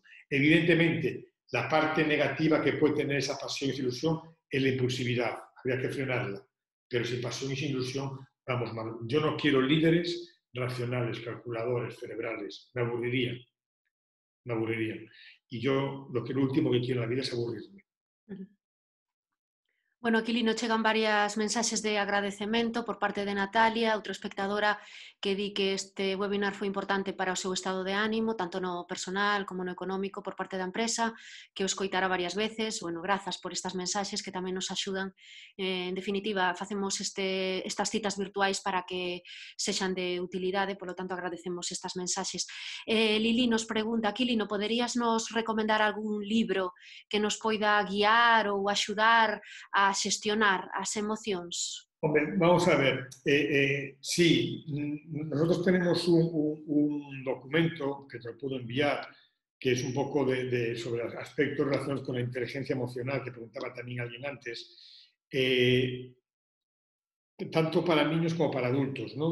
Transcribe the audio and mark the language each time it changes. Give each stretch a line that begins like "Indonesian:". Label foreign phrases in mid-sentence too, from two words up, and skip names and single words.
Spanish: Evidentemente, la parte negativa que puede tener esa pasión y esa ilusión es la impulsividad. Habría que frenarla. Pero sin pasión y sin ilusión vamos mal. Yo no quiero líderes racionales, calculadores, cerebrales. Me aburriría. Y yo lo último que quiero en la vida es aburrirme.
Galician: Bueno, aquí nos chegan varias mensaxes de agradecemento por parte de Natalia, outra espectadora que di que este webinar foi importante para o seu estado de ánimo, tanto no personal como no económico por parte da empresa, que o escoitara varias veces. Bueno, grazas por estas mensaxes que tamén nos axudan. En definitiva, facemos estas citas virtuais para que sexan de utilidade, polo tanto agradecemos estas mensaxes. Lili nos pregunta, aquí Lino, poderías nos recomendar algún libro que nos poida guiar ou axudar a xestionar as emocións?
Spanish: Hombre, vamos a ver, sí, nosotros tenemos un documento que te lo puedo enviar, que es un poco sobre aspectos relacionados con la inteligencia emocional, que preguntaba también alguien antes, tanto para niños como para adultos, ¿no?